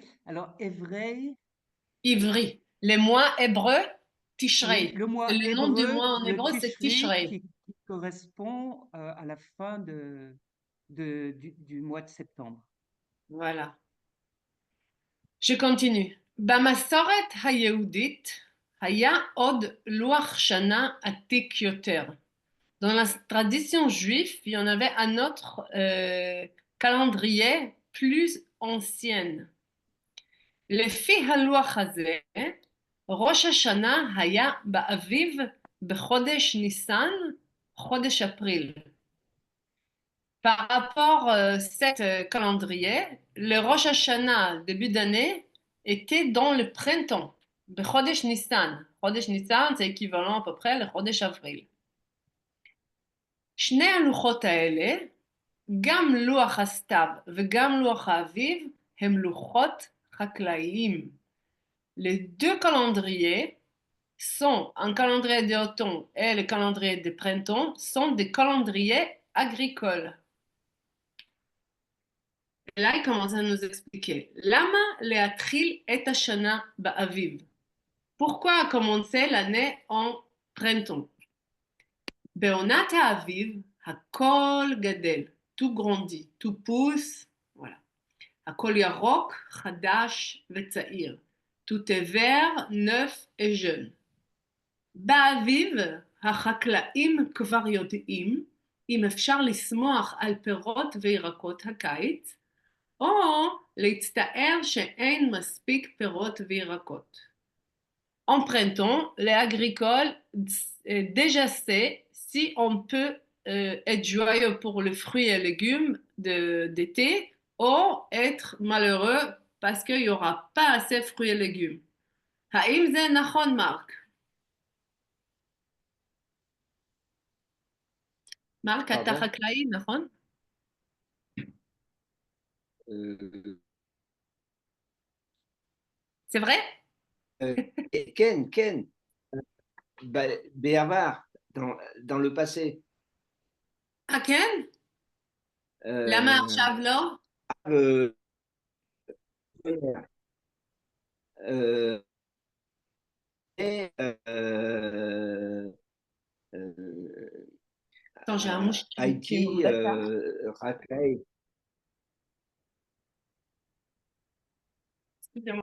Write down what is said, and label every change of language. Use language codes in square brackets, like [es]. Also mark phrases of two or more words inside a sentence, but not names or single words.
[fr] Alors, Evrei, Ivri. Les mois hébreux, oui, Tishrei. le mois Le nom du hébreu, mois en le hébreu, c'est Tishrei. qui correspond à la fin du mois de septembre. Voilà. Je continue. [he] במסורת היהודית היה עוד לוח שנה עתיק יותר. [fr] Dans la tradition juive, il y en avait un autre calendrier plus ancien. [he] לפי הלוח הזה, ראש השנה היה באביב בחודש ניסן, חודש אפריל. [fr] Par rapport à cet calendrier, le Rosh Hashanah, début d'année, était dans le printemps, [he] בחודש ניסן. חודש ניסן, [fr] c'est équivalent à peu près [he] לחודש אברil. שני הלוחות האלה, גם לוח הסתיו וגם לוח האביב, הם לוחות חקלאיים. [fr] Les deux calendriers sont, un calendrier d'automne et le calendrier de printemps, sont des calendriers agricoles. Et là, il commence à nous expliquer. [he] למה להתחיל את השנה באביב? [fr] Pourquoi commencer l'année en printemps? [he] בעונת האביב, הכל גדל, [fr] tout grandit, tout pousse, voilà. [he] הכל ירוק, חדש וצעיר. [fr] Tout est vert, neuf et jeune. [he] באביב, החקלאים כבר יודעים אם אפשר לשמוח על פירות וירקות הקיץ, או להצטער שאין מספיק פירות וירקות. [fr] En printemps, les agricoles déjà sait si on peut être joyeux pour les fruits et légumes d'été ou être malheureux parce qu'il n'y aura pas assez de fruits et légumes. [he] האם זה נכון, מרק? מרק, אתה חקלאי, נכון? [fr] C'est vrai? [he] כן, בעבר, [fr] dans le passé. [he] Ah, כן? למה עכשיו לא? [fr] Attends, j'ai un mouche qui Haïti, Raclay. Excusez-moi.